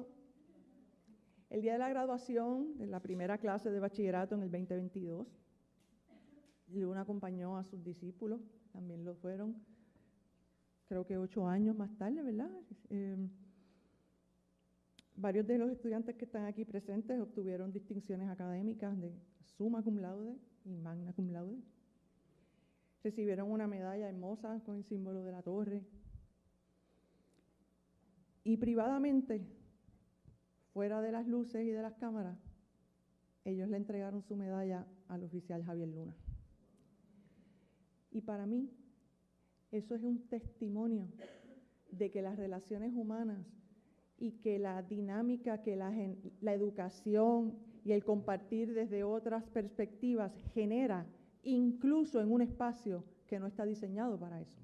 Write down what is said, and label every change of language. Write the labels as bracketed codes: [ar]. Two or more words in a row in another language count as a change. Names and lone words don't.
[es] El día de la graduación de la primera clase de bachillerato en el 2022, Luna acompañó a sus discípulos, también lo fueron, creo que 8 años más tarde, ¿verdad? Varios de los estudiantes que están aquí presentes obtuvieron distinciones académicas de [la] summa cum laude [es] y [la] magna cum laude. [es] Recibieron una medalla hermosa con el símbolo de la torre. Y privadamente, fuera de las luces y de las cámaras, ellos le entregaron su medalla al oficial Javier Luna. Y para mí, eso es un testimonio de que las relaciones humanas y que la dinámica, que la educación y el compartir desde otras perspectivas genera, incluso en un espacio que no está diseñado para eso.